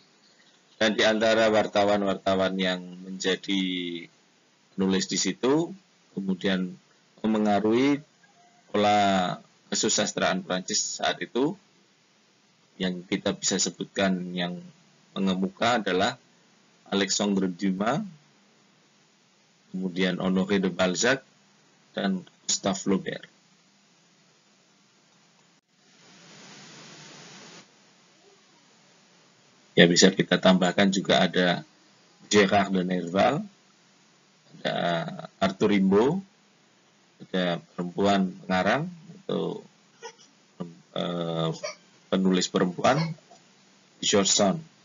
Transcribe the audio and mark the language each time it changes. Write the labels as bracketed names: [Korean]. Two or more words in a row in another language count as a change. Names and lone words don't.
[Indonesian] Dan di antara wartawan-wartawan yang menjadi penulis di situ, kemudian memengaruhi pola kesusastraan Prancis saat itu, yang kita bisa sebutkan yang mengemuka adalah Alexandre Dumas, kemudian Honoré de Balzac, dan Gustave Flaubert. Ya, bisa kita tambahkan juga ada Gérard de Nerval, ada Arthur Rimbaud, ada perempuan pengarang atau penulis perempuan, George Sand.